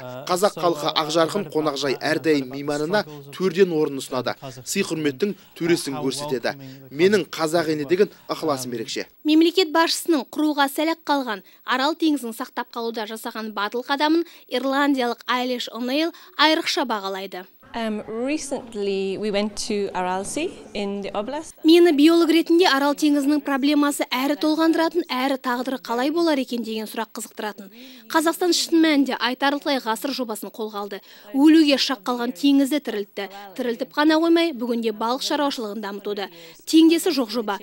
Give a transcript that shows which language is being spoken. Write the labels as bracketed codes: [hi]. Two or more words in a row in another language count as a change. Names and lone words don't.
[kk] Қазақ халқы ақжарқын қонақжай, әрдайым мейманына төрден орын ұсынады. Сый құрметтің төресін көрсетеді. Менің қазақ еліне деген ықыласым ерекше. Мемлекет басшысының құруға сәл-ақ қалған Арал теңізін сақтап қалуда жасаған батыл қадамын ирландиялық Айлиш О'Нейл айрықша бағалайды. [en] Recently we went to Aral Sea in the Oblast. [kk] Мені биолог ретінде Арал теңізінің проблемасы әрі толғандыратын, әрі тағдыры қалай болар екен деген сұрақ қызықтыратын. Қазақстан шын мәнінде айтарлықтай ғасыр жобасын қолға алды. Өлуге шақ қалған теңізді тірілтті. Тірілтіп қана қоймай, бүгінде балық шаруашылығын дамытуда. Теңдесі жоқ жоба.